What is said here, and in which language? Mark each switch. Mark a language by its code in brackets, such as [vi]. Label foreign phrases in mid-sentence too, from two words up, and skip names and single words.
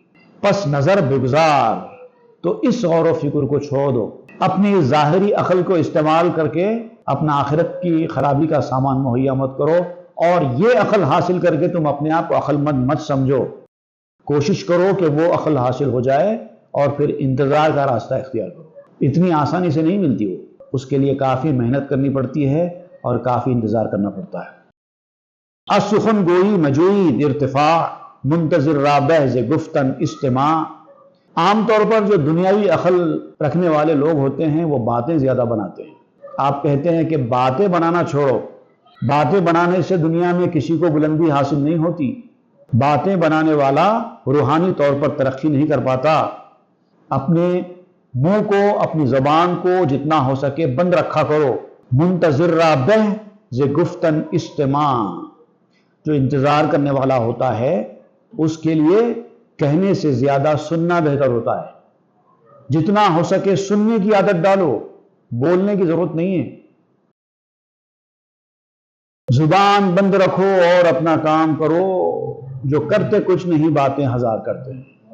[fa] پس نظر بگزار، [ur] تو اس غور و فکر کو چھوڑ دو، اپنی ظاہری عقل کو استعمال کر کے اپنا آخرت کی خرابی کا سامان مہیا مت کرو، اور یہ عقل حاصل کر کے تم اپنے آپ کو عقل مند مت سمجھو۔ کوشش کرو کہ وہ عقل حاصل ہو جائے اور پھر انتظار کا راستہ اختیار کرو۔ اتنی آسانی سے نہیں ملتی، وہ اس کے لیے کافی محنت کرنی پڑتی ہے اور کافی انتظار کرنا پڑتا ہے۔ [fa] السخن گوئی مجوید ارتفاع، منتظر رابح ز گفتن استماع۔ [ur] عام طور پر جو دنیاوی عقل رکھنے والے لوگ ہوتے ہیں وہ باتیں زیادہ بناتے ہیں۔ آپ کہتے ہیں کہ باتیں بنانا چھوڑو، باتیں بنانے سے دنیا میں کسی کو بلندی حاصل نہیں ہوتی۔ باتیں بنانے والا روحانی طور پر ترقی نہیں کر پاتا۔ اپنے منہ کو، اپنی زبان کو جتنا ہو سکے بند رکھا کرو۔ [fa] منتظر رابح ز گفتن استماع، [ur] جو انتظار کرنے والا ہوتا ہے اس کے لیے کہنے سے زیادہ سننا بہتر ہوتا ہے۔ جتنا ہو سکے سننے کی عادت ڈالو، بولنے کی ضرورت نہیں ہے۔ زبان بند رکھو اور اپنا کام کرو، جو کرتے کچھ نہیں باتیں ہزار کرتے ہیں۔